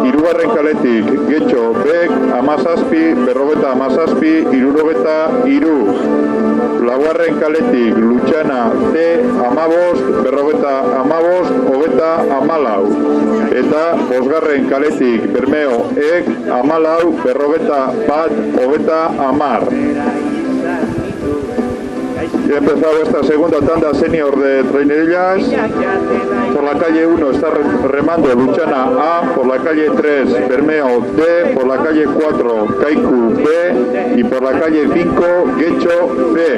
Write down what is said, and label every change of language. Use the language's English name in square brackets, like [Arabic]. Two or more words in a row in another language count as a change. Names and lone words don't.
[Basque] Hirugarren kaletik Getxo B, 17, 57, 63. Laugarren kaletik Lutxana C, 15, 14, 14, eta bosgarren kaletik Bermeo E, 14, 10. [Spanish] Ya ha empezado esta segunda tanda senior de trainerillas. Por la calle 1 está remando Lutxana A, por la calle 3 Bermeo D, por la calle 4 Kaiku B y por la calle 5 Getxo B.